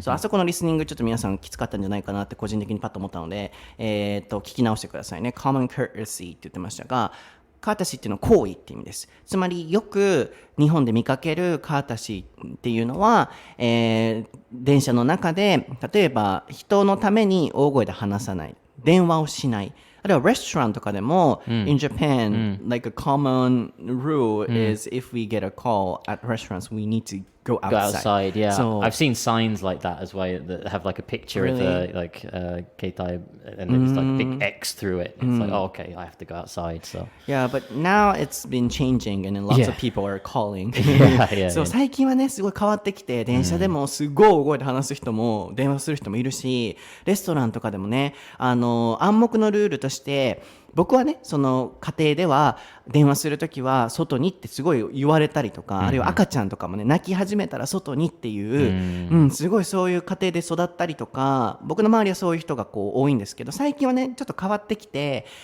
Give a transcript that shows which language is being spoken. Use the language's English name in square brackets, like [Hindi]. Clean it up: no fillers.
[Japanese] そう、あそこのリスニングちょっと皆さんきつかったんじゃないかなって個人的にパッと思ったので、聞き直してくださいね。 common courtesy って言ってましたが、カータシーっていうのは行為って意味です。つまりよく日本で見かけるカータシーっていうのは、電車の中で例えば人のために大声で話さない、電話をしない。あるいはレストランとかでも、 [English] in Japan, like a common rule is if we get a call at restaurants, we need to go outside. Yeah. So, I've seen signs like that as well that have like a picture Really? of like keitai and there's like a big X through it. It's like, oh, okay, I have to go outside. So yeah, but now it's been changing and lots of people are calling. yeah, [Japanese] そう、最近はね、すごい変わってきて、電車でもすごい大声で話す人も、電話する人もいるし、レストランとかでもね、暗黙のルールとして、僕はね、その家庭では電話するときは外にってすごい言われたりとか、あるいは赤ちゃんとかもね、泣き始めたら外にっていう、すごいそういう家庭で育ったりとか、僕の周りはそういう人がこう多いんですけど、最近はね、ちょっと変わってきて、